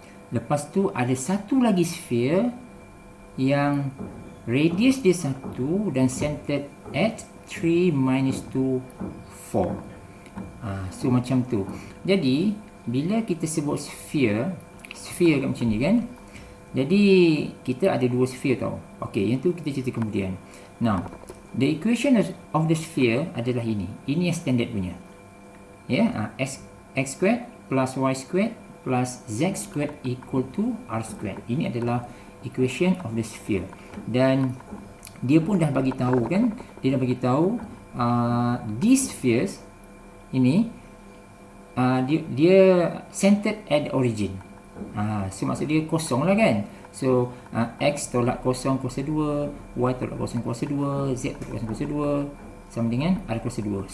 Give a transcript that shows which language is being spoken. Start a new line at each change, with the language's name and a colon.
Malay: Lepas tu ada satu lagi sphere yang radius dia 1 dan
English: centered at 3 minus 2,
Malay: 4. So macam tu. Jadi bila kita sebut sphere kat macam ni kan. Jadi kita ada dua sphere tau. Okey, yang tu kita cerita kemudian.
English: Now, the equation of the sphere
Malay: adalah ini. Ini yang standard punya.
English: Ya, x squared plus y squared plus z squared equal to r squared.
Malay: Ini adalah
English: equation of the sphere.
Malay: Dan dia pun dah bagi tahu kan, dia dah bagi tahu
English: these spheres
Malay: ini dia
English: centered at the origin.
Malay: So maksud dia kosong lah kan. So x tolak kosong kuasa 2, y tolak kosong kuasa 2, z tolak kosong kuasa 2 sama dengan r kuasa 2.